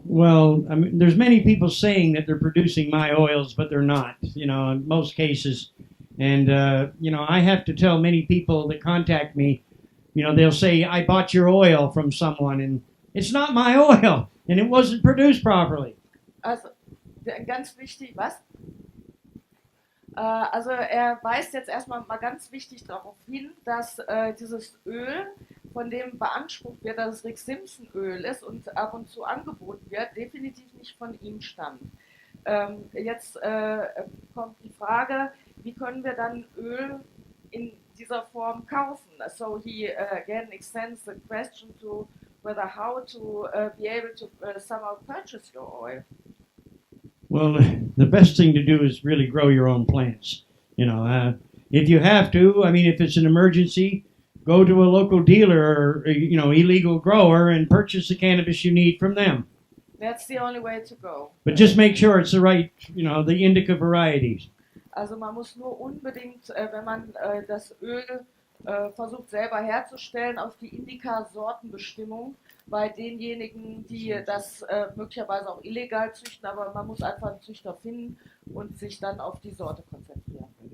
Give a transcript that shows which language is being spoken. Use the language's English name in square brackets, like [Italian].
[English] Well, I mean, there's many people saying that they're producing my oils, but they're not. You know, in most cases, and you know, I have to tell many people that contact me. You know, they'll say, I bought your oil from someone, and it's not my oil, and it wasn't produced properly. [German] Also, ganz wichtig, was? Also, er weist jetzt erstmal mal ganz wichtig darauf hin, dass dieses Öl, von dem beansprucht wird, dass es Rick Simpson Öl ist und ab und zu angeboten wird, definitiv nicht von ihm stammt. Jetzt kommt die Frage, wie können wir dann Öl in dieser Form kaufen? [English] So he again extends the question to whether how to be able to somehow purchase your oil. Well, the best thing to do is really grow your own plants. You know, if you have to, I mean, if it's an emergency, go to a local dealer or, you know, illegal grower and purchase the cannabis you need from them. That's the only way to go. But just make sure it's the right, you know, the indica varieties. [German] Also man muss nur unbedingt, wenn man das Öl versucht selber herzustellen, auf die Indica-Sortenbestimmung bei denjenigen, die das möglicherweise auch illegal züchten, aber man muss einfach einen Züchter finden und sich dann auf die Sorte konzentrieren.